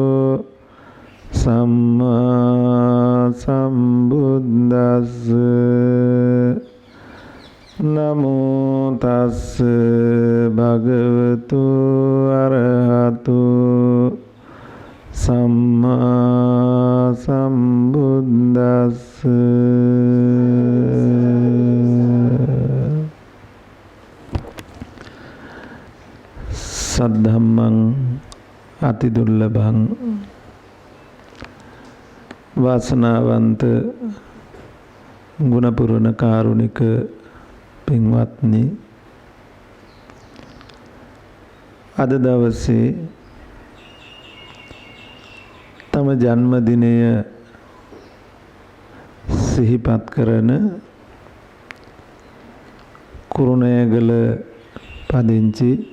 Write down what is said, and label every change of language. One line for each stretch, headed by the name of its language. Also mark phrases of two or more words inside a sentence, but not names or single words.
Pali: සම්මා සම්බුද්දස්ස නමෝ තස්ස භගවතු අරහතු සම්මා සම්බුද්දස්ස සද්ධම්මං අතිදුර්ලභං වාසනාවන්ත
Sinhala: ගුණපුරණ කාරුණික පින්වත්නි, අද දවසේ තම ජන්මදිනය සිහිපත් කරන කුරුණෑගල පදිංචි